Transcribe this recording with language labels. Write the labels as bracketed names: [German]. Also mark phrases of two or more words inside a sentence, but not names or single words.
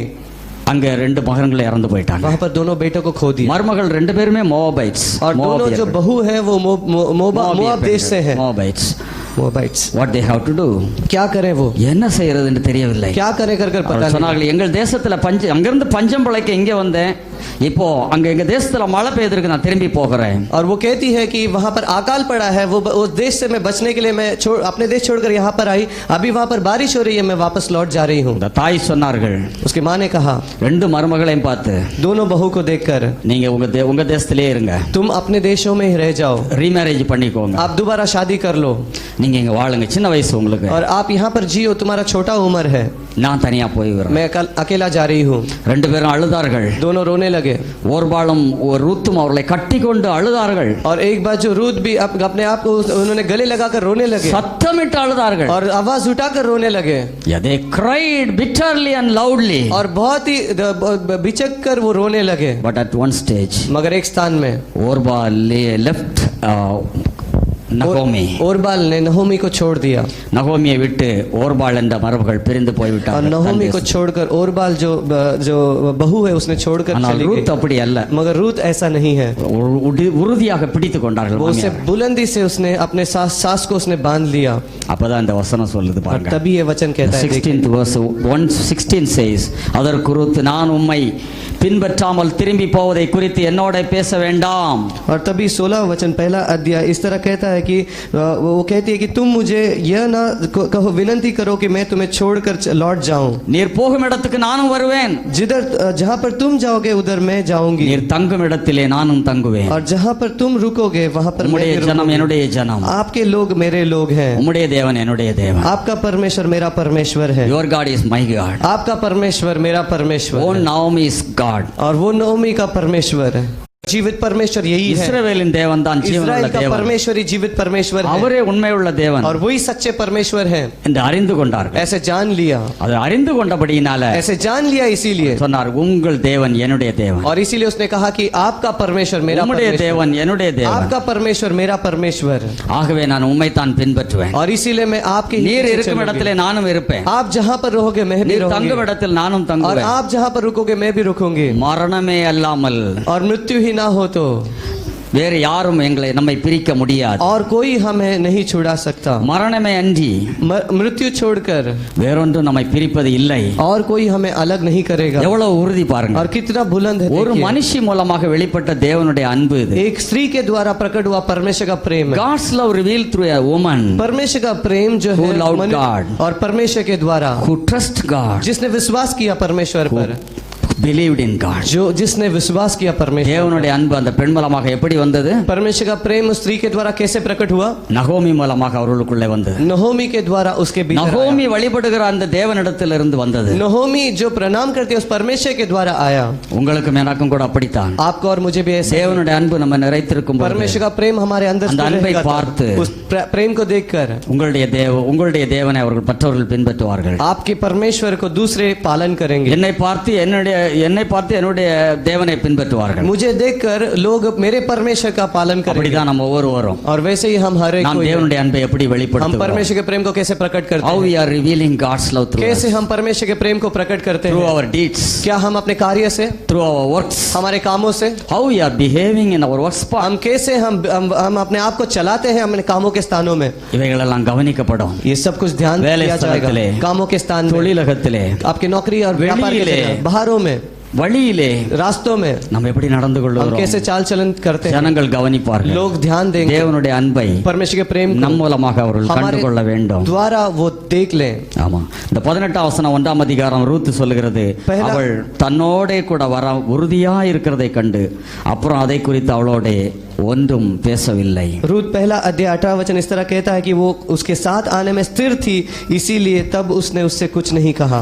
[Tamil] அங்க ரெண்டு மகன்கள் இறந்து போயிட்டாங்க. [Hindi] वहां पर दोनों बेटों को खो दिया. [Tamil] மருமகள் ரெண்டு பேருமே மோவாபைட்ஸ். [Hindi] और दोनों जो बहू है वो मोआब देश से है. [Tamil] மோவாபைட்ஸ். [Hindi] मोआबाइट्स. [English] What they have to do? [Hindi] क्या करें वो? [Tamil] என்ன செய்யறதுன்னு தெரியவில்லை. [Hindi] क्या करें कर पता [Tamil] அவர்கள் [Hindi] नहीं. [Tamil] சொன்னார்கள் எங்கள் தேசத்துல அங்கிருந்து பஞ்சம் பிழைக்க இங்க வந்தேன், இப்போ அங்க எங்க தேசத்துல மழை பெய்திருக்கு, நான் திரும்பி போகிறேன். [Hindi] और वो कहती है कि वहां पर अकाल पड़ा है, वो उस देश से मैं बचने के लिए मैं अपने देश छोड़कर यहाँ पर आई, अभी वहां पर बारिश हो रही है, मैं वापस लौट जा रही हूँ. [Tamil] இந்த தாய் சொன்னார்கள், [Hindi] उसकी माँ ने कहा [Tamil] ரெண்டு மருமகளையும் பார்த்து, [Hindi] दोनों बहू को देखकर [Tamil] நீங்க உங்க தேசத்திலே இருங்க, [Hindi] तुम अपने देशों में ही रह जाओ, [Tamil] ரீமேரேஜ் பண்ணிக்கோங்க, [Hindi] आप दोबारा शादी कर लो, [Tamil] நீங்க இங்க வாழுங்க, சின்ன வயசு உங்களுக்கு, [Hindi] और आप यहाँ पर जियो, तुम्हारा छोटा उम्र है, [Tamil] நான் தனியா போய் வரேன். [Hindi] मैं अकेला जा रही हूँ. [Tamil] ரெண்டு பேரும் அழுதார்கள். [Hindi] दोनों रोने लगे. [Tamil] ஓர்பாளும் ரூத்தும் அவர்களை கட்டி கொண்டு அழுதார்கள். [Hindi] और एक बार जो रूत भी अपने आप को उन्होंने गले लगाकर रोने लगे. [Tamil] சத்தமிட்டு அழுதார்கள். [Hindi] और आवाज उठाकर रोने लगे. [English] they cried bitterly and loudly. [Hindi] और बहुत ही बिचक कर वो रोने लगे. [English] but at one stage, [Hindi] मगर एक स्थान में [English] ओरबाल left நகோமி. [Hindi] ओरबाल ने नहोमी को छोड़ दिया. [Tamil] நகோமியை விட்டு ஓர்பாள் என்ற மரபுகள் பிரிந்து [Hindi] और [Tamil] போய்விட்டார்கள். [Hindi] नहोमी को छोड़कर ओरबाल जो बहू है उसने छोड़कर [Tamil] ஆனால் [Hindi] चली [Tamil] ரூத் [Hindi] गई. [Tamil] அப்படி அல்ல. [Hindi] मगर रूत ऐसा नहीं है. [Tamil] உறுதியாக பிடித்துக் கொண்டார்கள். [Hindi] वो उसे बुलंदी से उसने अपने सास को उसने बांध लिया. [Tamil] அப்பதான் இந்த வசனம் சொல்லுது [Hindi] और [Tamil] பாருங்க. [Hindi] तभी ये वचन कहता है [English] 16th verse 1:16 says, [Tamil] அதற்கு ரூத், நான் உம்மை பின்பற்றாமல் திரும்பி போவதை குறித்து என்னோட பேச வேண்டாம். [Hindi] और तभी 16 वचन पहला अध्याय इस तरह कहता है कि वो कहती है कि तुम मुझे यह ना कहो, विनती करो कि मैं तुम्हें छोड़कर लौट जाऊं. [Tamil] நீர் போகும் இடத்துக்கு நானும் வருவேன். [Hindi] जिधर जहां पर तुम जाओगे उधर मैं जाऊंगी. [Tamil] நீர் தங்கும் இடத்திலே நானும் தங்குவேன். [Hindi] और जहां पर तुम रुकोगे वहां पर मैं [Tamil] உம்முடைய [Hindi] भी [Tamil] ஜனம் [Hindi] रुकूंगी. [Tamil] என்னுடைய ஜனம், [Hindi] आपके लोग मेरे लोग हैं. [Tamil] உம்முடைய தேவன் என்னுடைய தேவன். [Hindi] आपका परमेश्वर मेरा परमेश्वर है. [English] Your God is my God. [Hindi] आपका परमेश्वर मेरा परमेश्वर [English] Oh, [Hindi] है. [English] Naomi is God. [Hindi] और वो नहोमी का परमेश्वर है. जीवित परमेश्वर यही है. [Tamil] இஸ்ரவேலின் தேவன் தான் ஜீவனுள்ள [Hindi] इस्राएल का [Tamil] தேவன். [Hindi] परमेश्वर ही जीवित परमेश्वर है. [Tamil] அவரே உண்மையுள்ள தேவன் [Hindi] और वही सच्चे परमेश्वर है. [Tamil] என்று அறிந்து கொண்டார்கள். [Hindi] ऐसे जान लिया. [Tamil] அது அறிந்து கொண்டபடியினால [Hindi] ऐसे जान लिया इसीलिए. [Tamil] சொன்னார், உங்கள் தேவன் என்னுடைய தேவன், [Hindi] और इसीलिए उसने कहा कि आपका परमेश्वर मेरा [Tamil] உம்முடைய [Hindi] परमेश्वर, [Tamil] தேவன் என்னுடைய தேவன், [Hindi] आपका परमेश्वर मेरा परमेश्वर. [Tamil] ஆகவே நான் உம்மை தான் பின்பற்றுவேன். [Hindi] और इसीलिए मैं आपके ही [Tamil] நீர் [Hindi] पीछे [Tamil] இருக்கும் [Hindi] चलूंगी. [Tamil] இடத்திலே நானும் இருப்பேன். [Hindi] आप जहां पर रहोगे मैं भी [Tamil] நீர் [Hindi] रहूंगी. [Tamil] தங்கும் இடத்தில் நானும் [Hindi] और [Tamil] தங்குவேன். [Hindi] आप जहां पर रुकोगे मैं भी रुकूंगी. [Tamil] மரணமே அல்லாமல் [Hindi] और मृत्यु ही ना हो तो [Tamil] வேறு யாரும் நம்மை பிரிக்க முடியாது. [Hindi] और कोई हमें नहीं छुड़ा सकता. [Tamil] மரணமே அன்றி [Hindi] मृत्यु छोड़कर [Tamil] வேறொன்று நம்மை பிரிப்பது இல்லை. [Hindi] और कोई हमें अलग नहीं करेगा. [Tamil] எவ்வளவு உறுதி பாருங்க. [Hindi] और कितना बुलंद है. [Tamil] ஒரு [Hindi] देखिए. [Tamil] மனுஷி மூலமாக வெளிப்பட்ட தேவனுடைய அன்பு இது. [Hindi] एक स्त्री के द्वारा प्रकट हुआ परमेश्वर का प्रेम है. [English] God's love revealed through a woman [Hindi] परमेश्वर का प्रेम जो [English] Who [Hindi] है [English] loved God. [Hindi] और परमेश्वर के द्वारा [English] who trust God, [Hindi] जिसने विश्वास किया परमेश्वर पर, [English] believed in God. [Hindi] जो जिसने विश्वास किया परमेश्वर [Tamil] தேவனுடைய அன்பு அந்த பெண் மூலமாக எப்படி வந்தது? [Hindi] परमेश्वर का प्रेम उस स्त्री के द्वारा कैसे प्रकट हुआ? [Tamil] நகோமி மூலமாக அவர்களுக்குள்ளே வந்தது. [Hindi] नहोमी के द्वारा उसके भीतर [Tamil] நகோமி வழிபடுகிற அந்த தேவனிடத்திலிருந்து வந்தது. [Hindi] आया. नहोमी जो प्रणाम करती है उस परमेश्वर के द्वारा आया. [Tamil] உங்களுக்கும் எனக்கும் கூட அப்படித்தான். [Hindi] आपको और मुझे भी ऐसे [Tamil] தேவனுடைய அன்பு நம்ம நிறைத்திருக்கும் போது [Hindi] परमेश्वर का प्रेम हमारे अंदर [Tamil] அந்த அன்பை பார்த்து [Hindi] उस प्रेम को देखकर [Tamil] உங்களுடைய தேவனை அவர்கள் மற்றவர்கள் பின்பற்றுவார்கள். [Hindi] आपके परमेश्वर को दूसरे पालन करेंगे. [Tamil] என்னை பார்த்து என்னை பார்த்து என்னுடைய தேவனை பின்பற்றுவார்கள். [Hindi] मुझे देखकर लोग मेरे परमेश्वर का पालन करेंगे [Tamil] அப்படிதான் நம்ம ஒவ்வொருவரும் [Hindi] और वैसे ही हम हर एक [Tamil] நாம் [Hindi] कोई [Tamil] தேவனுடைய அன்பை எப்படி [Hindi] हम [Tamil] வெளிப்படுத்துகிறோம்? [Hindi] परमेश्वर के प्रेम को कैसे प्रकट करते [English] How [Hindi] हैं, [English] we are revealing God's love through us? [Hindi] कैसे हम परमेश्वर के प्रेम को प्रकट करते [English] Through [Hindi] हैं, [English] our deeds, [Hindi] क्या हम अपने कार्य से, [English] through our works. [Hindi] हमारे कामों से, [English] How we are behaving in our works part. [Hindi] हम कैसे हम अपने आप को चलाते हैं अपने कामों के स्थानों में, [Tamil] இவைகளெல்லாம் கவனிக்கப்படும். [Hindi] ये सब कुछ ध्यान वेले दिया जाएगा [Tamil] स्थलத்திலே, [Hindi] कामों के स्थान में, [Tamil] தொழிலகத்திலே, [Hindi] आपकी नौकरी और व्यापार के [Tamil] வெளியிலே, [Hindi] जगह, बाहरों में, [Tamil] வழியிலே [Hindi] रास्तों में [Tamil] நம்ம எப்படி நடந்து [Hindi] हम [Tamil] கொள்கிறோம்? [Hindi] कैसे चाल चलन करते हैं, [Tamil] ஜனங்கள் கவனிப்பார்கள். [Hindi] लोग ध्यान देंगे [Tamil] தேவனுடைய அன்பை [Hindi] परमेश्वर के प्रेम को [Tamil] நம் மூலமாக அவர்கள் கண்டு கொள்ள வேண்டும். [Hindi] द्वारा वो देख लें. [Tamil] ஆமா, இந்த 18 வசனம் 1ஆம் அதிகாரம் ரூத் சொல்லுகிறது, [Hindi] பஹலா- [Tamil] அவள் தன்னோட கூட வர உறுதியா இருக்கிறதை கண்டு அப்புறம் அதை குறித்து அவளோட ஒன்றும் பேசவில்லை. [Hindi] रूत पहला अध्याय 18 वचन इस तरह कहता है कि वो उसके साथ आने में स्थिर थी, इसीलिए तब उसने उससे कुछ नहीं कहा.